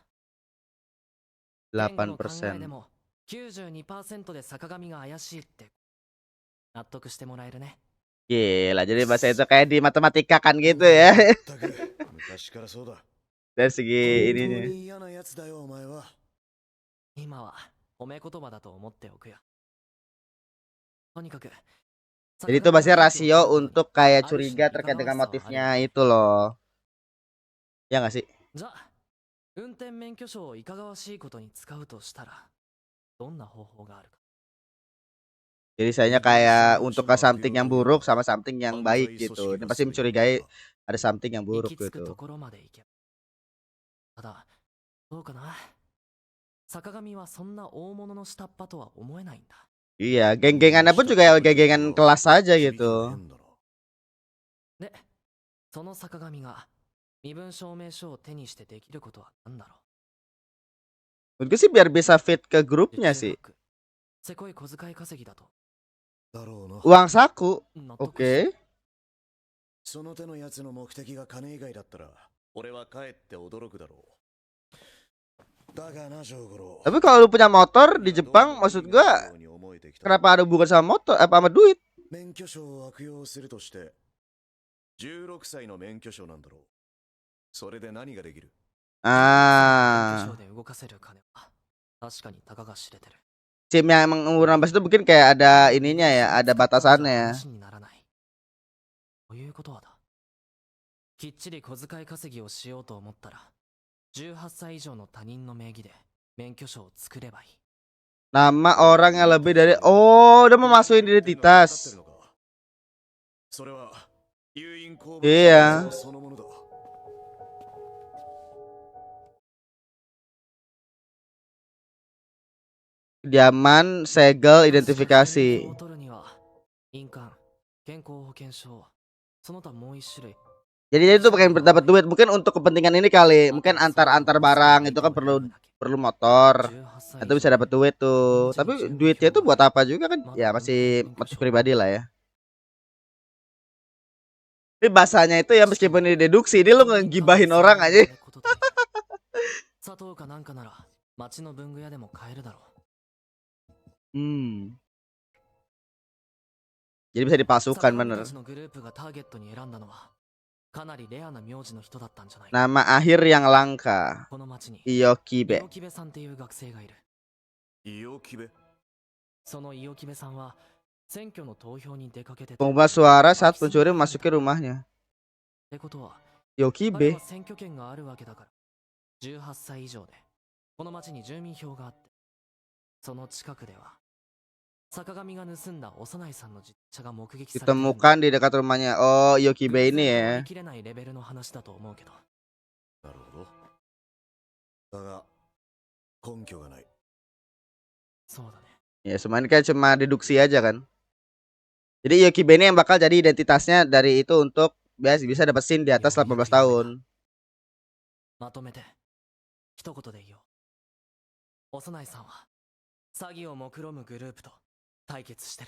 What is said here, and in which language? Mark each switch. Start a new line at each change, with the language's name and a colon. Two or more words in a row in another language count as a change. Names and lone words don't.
Japanese: 健吾の考えで 8%. も 92% で坂上が怪しいって納得してもらえるね。
Indonesian: Gila, jadi bahasa itu kayak di matematika kan gitu ya.
Japanese: 全く昔からそうだ。
Indonesian: Dari segi
Japanese: 本当
Indonesian: ininya.
Japanese: に嫌なやつだよ、お前は。今は褒め言葉だと思っておくよ。とにかく
Indonesian: Jadi itu bahasanya rasio untuk kayak curiga terkait dengan motifnya itu loh. Ya nggak sih?
Japanese: じゃあ、運転免許証をいかがわしいことに使うとしたら、どんな方法があるか。
Indonesian: Jadi sayanya kayak untuk ke something yang buruk sama something yang baik gitu. Ini pasti mencurigai ada something yang
Japanese: 行
Indonesian: buruk
Japanese: き着くと
Indonesian: gitu.
Japanese: ころまで行け。ただ、どうかな。坂上はそんな大物の下っ端とは思えないんだ。
Indonesian: Iya, geng-gengannya pun juga ya geng-gengan kelas aja gitu.
Japanese: で、その坂上が身分証明書を手にしてできることは何だろう。
Indonesian: Mungkin sih biar bisa fit ke grupnya
Japanese: 受注
Indonesian: sih.
Japanese: 額せこい小遣い稼ぎだと。だろうな。
Indonesian: Uang saku.
Japanese: 納得し Oke. その手のやつの目的が金以外だったら、俺は帰って驚くだろう。だがな、ジョーゴロ。
Indonesian: Tapi kalau lu punya motor di Jepang, maksud gua kenapa ada hubungan sama motor? Apa sama duit?
Japanese: 免許証を悪用するとして、16歳の免許証なんだろう。それで何ができる？ Ah, 免許証で動かせる金は確かにたかが知れてる。
Indonesian: SIM yang emang umur 16 itu mungkin kayak ada ininya ya, ada batasannya.
Japanese: 話にならない。ということはだ。きっちり小遣い稼ぎをしようと思ったら、18歳以上の他人の名義で免許証を作ればいい。
Indonesian: Nama orang yang lebih dari oh, udah mau masukin identitas.
Japanese: それは有印公 Iya. そのものだ。
Indonesian: Diaman, segel, identifikasi.
Japanese: を取るには印鑑、健康保険証、その他もう一種類。
Indonesian: Jadi dia tuh pengen dapat duit mungkin untuk kepentingan ini kali. Mungkin antar barang itu kan perlu motor.
Japanese: 18歳
Indonesian: Itu bisa dapat duit tuh. Tapi duitnya itu buat apa juga kan? Ya masih motif pribadi lah ya. Ini bahasanya itu ya meskipun ini deduksi, ini lu ngegibahin orang aja.
Japanese: 砂糖かなんかなら町の文具屋でも買えるだろう。
Indonesian: Jadi bisa dipalsukan
Japanese: 坂上
Indonesian: bener.
Japanese: たちのグループがターゲットに選んだのはかなりレアな名字の人だったんじゃないか。
Indonesian: Nama akhir yang langka.
Japanese: この町に Iyokibe. イオキベさんっていう学生がいる。イオキベそのイオキベさんは選挙の投票に出かけてて、
Indonesian: Pengubah suara saat pencuri memasuki rumahnya.
Japanese: ってことは Iyokibe. 彼は選挙権があるわけだから18歳以上でこの町に住民票があって、その近くでは坂上が盗んだ幼いさんの自転車が目撃されているんだ。
Indonesian: Ditemukan di dekat rumahnya. Oh, Iyokibe ini
Japanese: 割 ya. り切れないレベルの話だと思うけど。なるほど。だが根拠がない。そうだね。
Indonesian: Ya, semua ini kan cuma deduksi aja kan. Jadi Iyokibe ini yang bakal jadi identitasnya dari itu untuk bisa dapat SIM di atas 18 tahun.
Japanese: まとめて一言で言おう。幼いさんは詐欺を目論むグループと対決してる。